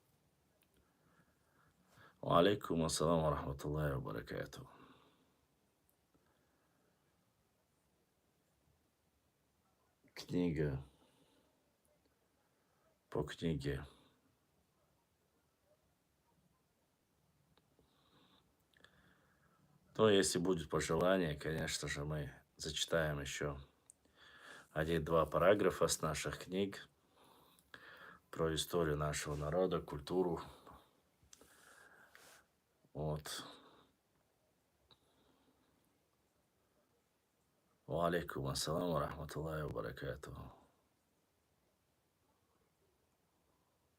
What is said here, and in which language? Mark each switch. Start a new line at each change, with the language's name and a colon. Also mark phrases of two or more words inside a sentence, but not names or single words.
Arabic: عليكم السلام ورحمة الله وبركاته.
Russian: Книга по книге. Но если будет пожелание, конечно же, мы зачитаем еще один-два параграфа с наших книг про историю нашего народа, культуру. Вот.
Arabic: وعليكم السلام ورحمة الله وبركاته.